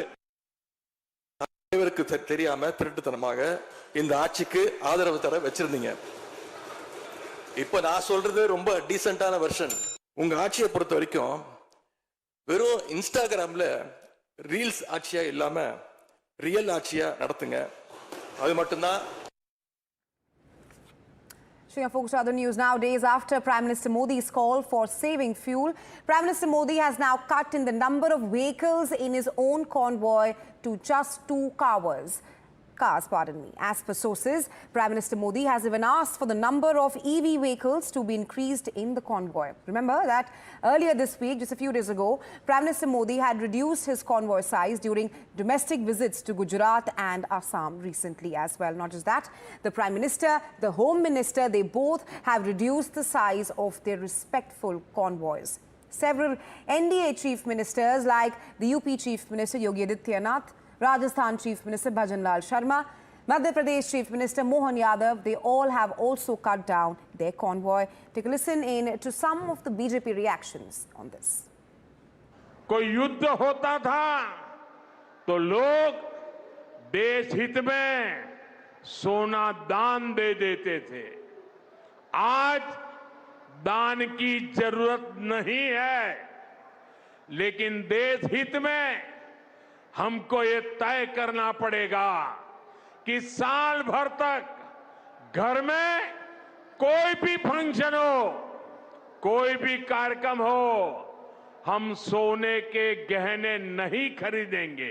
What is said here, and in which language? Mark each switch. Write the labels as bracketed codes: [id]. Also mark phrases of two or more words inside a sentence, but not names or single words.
[ta] இவருக்கு தெரியாம திருட்டுத்தனமாக இந்த ஆட்சிக்கு ஆதரவு தர வச்சிருந்தீங்க. இப்ப நான் சொல்றது ரொம்ப டீசென்டான வெர்ஷன். உங்க ஆட்சியை பொறுத்த வரைக்கும் வெறும் இன்ஸ்டாகிராம்ல ரீல்ஸ் ஆட்சியா இல்லாம ரியல் ஆட்சியா நடத்துங்க. அது மட்டும்தான். [en] Shringa folks to other news now. Days after Prime Minister Modi's call for saving fuel, Prime Minister Modi has now cut in the number of vehicles in his own convoy to just 2 cars. As per sources, Prime Minister Modi has even asked for the number of EV vehicles to be increased in the convoy. Remember that earlier this week, just a few days ago, Prime Minister Modi had reduced his convoy size during domestic visits to Gujarat and Assam recently as well. Not just that, the Prime Minister, the Home Minister, they both have reduced the size of their respectful convoys. Several NDA chief ministers like the UP Chief Minister Yogi Adityanath, Rajasthan Chief Minister Bhajan Lal Sharma, Madhya Pradesh Chief Minister Mohan Yadav, they all have also cut down their convoy. Take a listen in to some of the BJP reactions on this. [hi] कोई युद्ध होता था तो लोग देश हित में सोना दान दे देते थे. आज दान की जरूरत नहीं है, लेकिन देश हित में हमको ये तय करना पड़ेगा कि साल भर तक घर में कोई भी फंक्शन हो, कोई भी कार्यक्रम हो, हम सोने के गहने नहीं खरीदेंगे.